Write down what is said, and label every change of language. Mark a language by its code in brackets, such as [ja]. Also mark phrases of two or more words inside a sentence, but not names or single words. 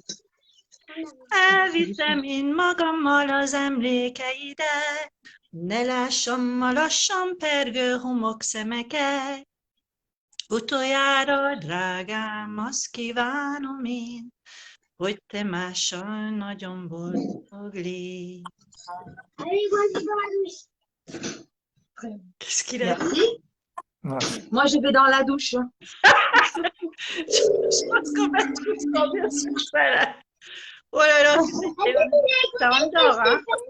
[hu] Elviszem én magammal az emlékeidet, ne lássam a lassan pergő homokszemeket. Utoljára, drágám, azt kívánom én, hogy te mással nagyon boldog légy. [fr] Allez, moi, je vais dans la douche. Qu'est-ce qu'il a dit? Merci. Moi, je vais dans la douche. Je pense qu'on va tous tomber sur ça là. Oh là là, ça endort, hein?